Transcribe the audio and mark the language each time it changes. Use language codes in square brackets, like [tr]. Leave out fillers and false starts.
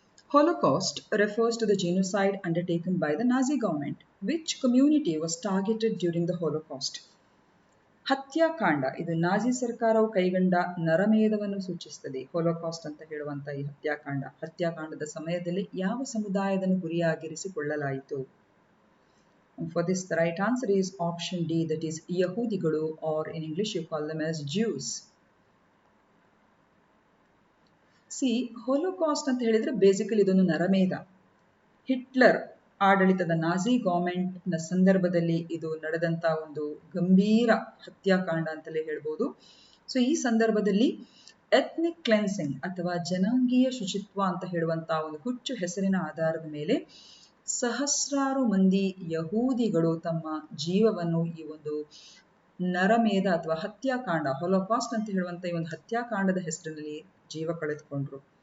[en] Holocaust refers to the genocide undertaken by the Nazi government. Which community was targeted during the Holocaust? [kn] ಹತ್ಯಾಕಾಂಡ ಇದು Nazi ಸರ್ಕಾರವು ಕೈಗೊಂಡ ನರಮೇಧವನ್ನು ಸೂಚಿಸುತ್ತದೆ. ಹೋಲೋಕಾಸ್ಟ್ ಅಂತ ಹೇಳುವಂತ ಈ ಹತ್ಯಾಕಾಂಡದ ಸಮಯದಲ್ಲಿ ಯಾವ ಸಮುದಾಯವನ್ನು ಗುರಿಯಾಗಿರಿಸಿಕೊಳ್ಳಲಾಯಿತು? [en] For this, the right answer is option D, that is ಯಹೂದಿಗಳು, or in English you call them as Jews. [kn] ಹೋಲೋಕಾಸ್ಟ್ ಅಂತ ಹೇಳಿದ್ರೆ ಬೇಸಿಕಲಿ ಇದೊಂದು ನರಮೇಧ. ಹಿಟ್ಲರ್ ಆಡಳಿತದ ನಾಜಿ ಗವರ್ಮೆಂಟ್ ನ ಸಂದರ್ಭದಲ್ಲಿ ಇದು ನಡೆದಂತ ಒಂದು ಗಂಭೀರ ಹತ್ಯಾಕಾಂಡ ಅಂತಲೇ ಹೇಳ್ಬೋದು. ಸೊ ಈ ಸಂದರ್ಭದಲ್ಲಿ ಎಥ್ನಿಕ್ ಕ್ಲೆನ್ಸಿಂಗ್ ಅಥವಾ ಜನಾಂಗೀಯ ಶುಚಿತ್ವ ಅಂತ ಹೇಳುವಂತಹ ಒಂದು ಹುಚ್ಚು ಹೆಸರಿನ ಆಧಾರದ ಮೇಲೆ ಸಹಸ್ರಾರು ಮಂದಿ ಯಹೂದಿಗಳು ತಮ್ಮ ಜೀವವನ್ನು ಈ ಒಂದು ನರಮೇಧ ಅಥವಾ ಹತ್ಯಾಕಾಂಡ, ಹೊಲೋಕಾಸ್ಟ್ ಅಂತ ಹೇಳುವಂತ ಈ ಒಂದು ಹತ್ಯಾಕಾಂಡದ ಹೆಸರಿನಲ್ಲಿ ಜೀವ ಕಳೆದುಕೊಂಡ್ರು.